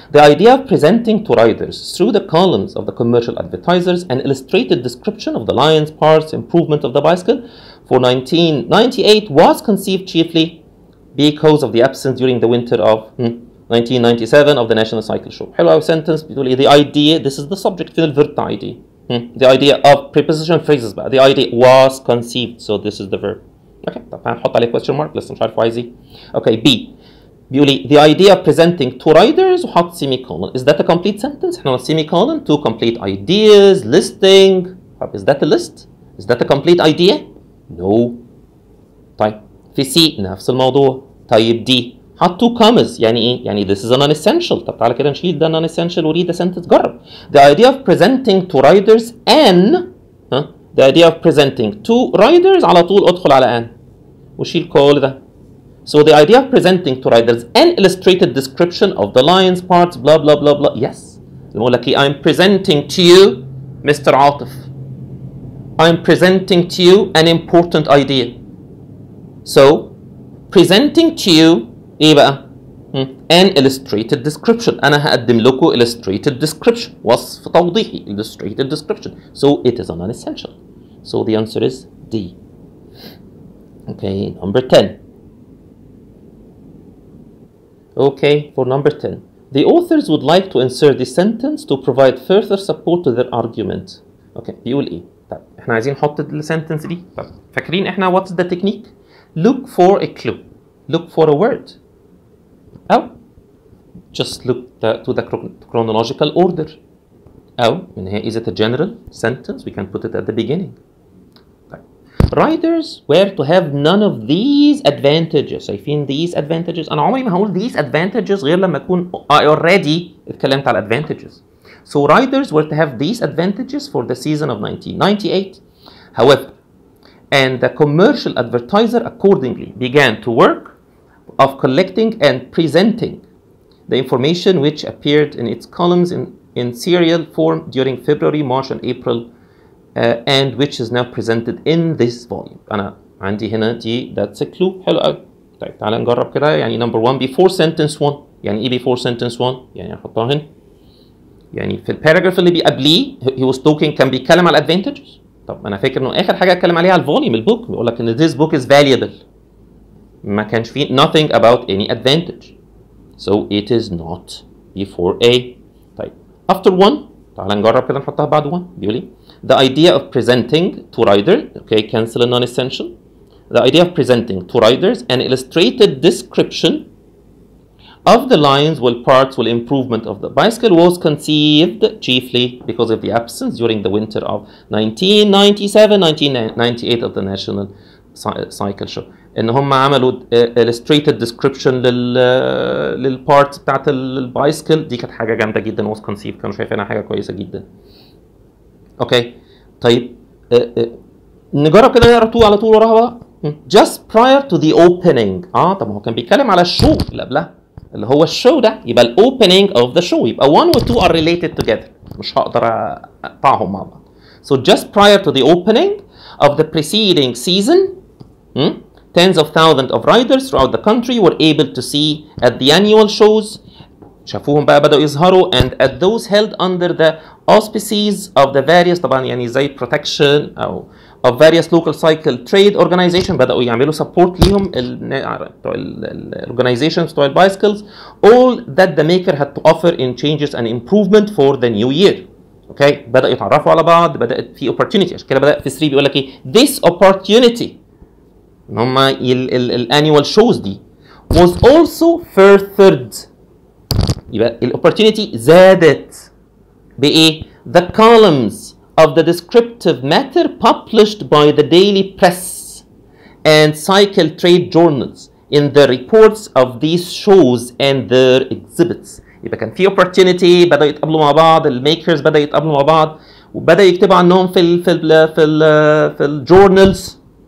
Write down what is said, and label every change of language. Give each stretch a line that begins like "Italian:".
English: The idea of presenting to riders through the columns of the commercial advertisers an illustrated description of the lines, parts, improvement of the bicycle for 1998 was conceived chiefly because of the absence during the winter of 1997 of the National Cycle Show.
Arabic: حلو قوي
English: sentence
Arabic: بتقول ايه؟
English: The idea, this is the subject
Arabic: في الverb بتاع
English: idea. The idea of preposition phrases
Arabic: بقى.
English: The idea was conceived. So this is the verb. Okay.
Arabic: طب هنحط عليه
English: question mark
Arabic: لسه مش عارف عايز ايه.
English: Okay. B.
Arabic: بيقول لي
English: the idea of presenting to riders
Arabic: وحط
English: semicolon. Is that a complete sentence؟
Arabic: احنا
English: semicolon to complete ideas, listing.
Arabic: طب
English: is that a list؟ Is that a complete idea؟ No.
Arabic: طيب في C نفس الموضوع. طيب
English: D
Arabic: حط
English: two commas.
Arabic: يعني ايه؟ يعني
English: this is a non-essential.
Arabic: طب تعالى كده نشيل ده non-essential وريد
English: the sentence.
Arabic: جرب.
English: The idea of presenting to riders an the idea of presenting to riders
Arabic: على طول ادخل على an وشيل كل ده.
English: So the idea of presenting to riders an illustrated description of the lines, parts, blah blah blah blah. Yes.
Arabic: بقول لك
English: I'm presenting to you Mr.
Arabic: عاطف.
English: I'm presenting to you an important idea. So presenting to you
Arabic: ايه بقى؟
English: an illustrated description.
Arabic: أنا هقدم لكم illustrated description. وصف توضيحي.
English: Illustrated description. So it is a non-essential. So the answer is D. Okay, number 10. Okay, for number 10. The authors would like to insert this sentence to provide further support to their argument. Okay,
Arabic: بيقول ايه؟ طب احنا عايزين نحط السنتنس دي. طب فاكرين احنا
English: what's the technique؟ Look for a clue. Look for a word.
Arabic: أو
English: just look to the chronological order.
Arabic: أو من هي
English: is it a general sentence? We can put it at the beginning. Riders were to have none of these advantages.
Arabic: شايفين
English: these advantages؟
Arabic: أنا عمري ما هقول these advantages غير لما أكون
English: I already
Arabic: اتكلمت على advantages.
English: So riders were to have these advantages for the season of 1998. However, and the commercial advertiser accordingly began to work of collecting and presenting the information which appeared in its columns in serial form during February, March, and April. And which is now presented in this volume.
Arabic: أنا عندي هنا دي
English: that's a clue.
Arabic: حلو قوي. طيب تعالى نجرب كده.
English: يعني number 1 before sentence 1.
Arabic: يعني إيه
English: before sentence 1؟
Arabic: يعني هحطها هنا. يعني في الباراجراف اللي قبليه
English: he was talking
Arabic: كان بيتكلم على advantages. طب أنا فاكر إنه آخر حاجة اتكلم عليها على الفوليوم البوك. بيقول لك إن
English: this book is valuable.
Arabic: ما كانش فيه
English: nothing about any advantage. So it is not before A.
Arabic: طيب
English: after 1
Arabic: تعالى نجرب كده نحطها بعد 1. بيقول لي
English: the idea of presenting to riders, okay, cancel a non-essential. The idea of presenting to riders an illustrated description of the lines, parts, improvement of the bicycle was conceived chiefly because of the absence during the winter of 1997-1998 of the National Cycle Show.
Arabic: ان هم عملوا
English: illustrated description
Arabic: للبارتس بتاعت البايسكل. دي كانت حاجه جامده جدا
English: was conceived،
Arabic: كانوا شايفينها حاجه كويسه جدا.
English: okay
Arabic: طيب نجرب كده نقرا على طول وراها بقى.
English: just prior to the opening.
Arabic: طب ما هو كان بيتكلم على الشو اللي قبلها اللي هو الشو ده، يبقى ال opening of the show، يبقى 1 و 2
English: are related together،
Arabic: مش هقدر اقطعهم مع بعض.
English: So just prior to the opening of the preceding season, tens of thousands of riders throughout the country were able to see at the annual shows.
Arabic: شافوهم بقى بدأوا يظهروا
English: and at those held under the auspices of the various
Arabic: طبعا يعني زي
English: protection أو of various local cycle trade organization.
Arabic: بدأوا يعملوا
English: support
Arabic: ليهم بتوع organizations بتوع البايسكلز.
English: all that the maker had to offer in changes and improvement for the new year.
Arabic: اوكي بدأوا يتعرفوا على بعض، بدأت في opportunity. عشان كده بدأ في 3 بيقول لك ايه
English: this opportunity
Arabic: ان هم الانيوال شوز دي
English: was also furthered.
Arabic: يبقى الاوبورتيونيتي زادت بايه؟
English: the columns of the descriptive matter published by the daily press and cycle trade journals in the reports of these shows and their exhibits.
Arabic: يبقى كان في
English: opportunity،
Arabic: بدأوا يتقابلوا مع بعض، الميكرز بدأوا يتقابلوا مع بعض وبدأوا يكتبوا عنهم في الجورنالز.